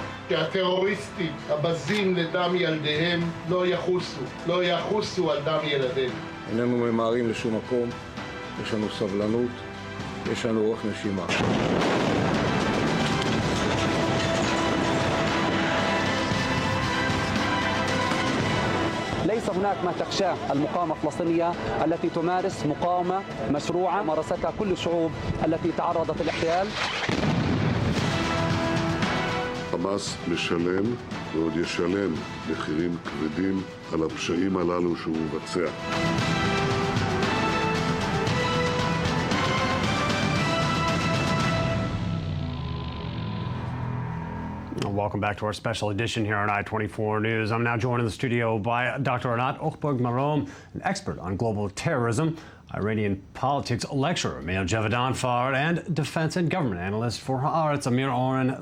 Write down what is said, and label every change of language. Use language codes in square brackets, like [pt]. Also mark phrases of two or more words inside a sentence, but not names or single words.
[he] שהטרוריסטים הבזים לדם ילדיהם לא יחוסו על דם ילדינו. איננו ממהרים לשום מקום, יש לנו סבלנות, יש לנו אורך נשימה. [ar] ليس هناك ما تخشاه المقاومة الفلسطينية التي تمارس مقاومة مشروعة مارستها كل الشعوب التي تعرضت للاحتلال. [he] חמאס משלם ועוד ישלם מחירים כבדים על הפשעים הללו שהוא מבצע. [en] Welcome back to our special edition here on I-24 News. I'm now joined in the studio by Dr. Anat Ochberg-Marom, an expert on global terrorism, Iranian politics lecturer, Mayo Javedan Far, and defense and government analyst for Haaretz, Amir Oren.